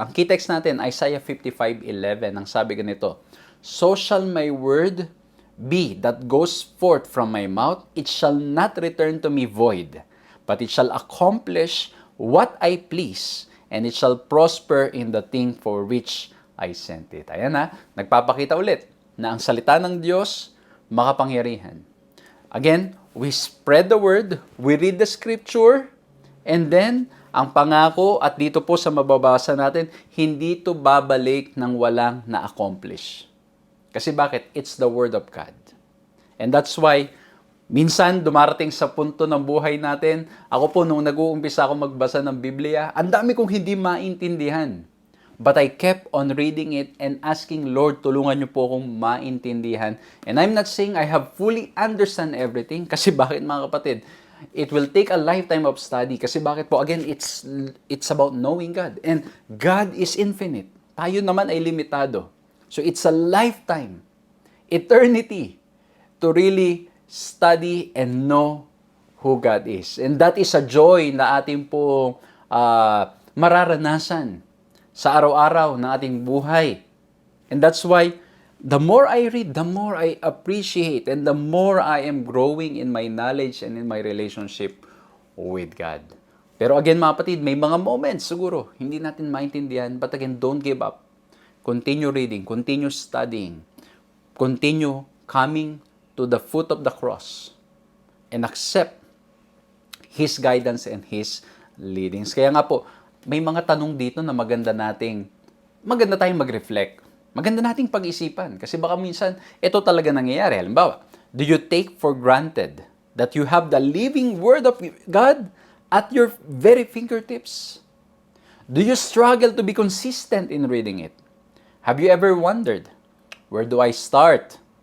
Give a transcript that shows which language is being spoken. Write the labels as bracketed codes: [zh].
[tl] Ang key text natin, [en] Isaiah 55:11, [tl] ang sabi ganito, [en] "So shall my word be that goes forth from my mouth, it shall not return to me void, but it shall accomplish what I please, and it shall prosper in the thing for which I sent it." [tl] Ayan na, nagpapakita ulit na ang salita ng Diyos makapangyarihan. [en] Again, we spread the word, we read the scripture, and then, [tl] ang pangako, at dito po sa mababasa natin, hindi ito babalik ng walang na-accomplish. Kasi bakit? [en] It's the Word of God. And that's why, [tl] minsan dumarating sa punto ng buhay natin, ako po nung nag-uumpisa ako magbasa ng Biblia, ang dami kong hindi maintindihan. [en] But I kept on reading it and asking, Lord, [tl] tulungan niyo po akong maintindihan. [en] And I'm not saying I have fully understand everything. [tl] Kasi bakit mga kapatid? [en] It will take a lifetime of study. [tl] Kasi bakit po? [en] Again, it's about knowing God. And God is infinite. [tl] Tayo naman ay limitado. [en] So it's a lifetime, eternity, to really study and know who God is. And that is a joy [tl] na ating po mararanasan sa araw-araw ng ating buhay. [en] And that's why, the more I read, the more I appreciate, and the more I am growing in my knowledge and in my relationship with God. [tl] Pero again, mga kapatid, may mga moments siguro, hindi natin maintindihan, [en] but again, don't give up. Continue reading, continue studying, continue coming to the foot of the cross, and accept His guidance and His leadings. [tl] Kaya nga po, may mga tanong dito na maganda tayong mag-reflect. Maganda nating pag-isipan. Kasi baka minsan, ito talaga nangyayari. [en] Halimbawa, do you take for granted that you have the living Word of God at your very fingertips? Do you struggle to be consistent in reading it? Have you ever wondered, where do I start?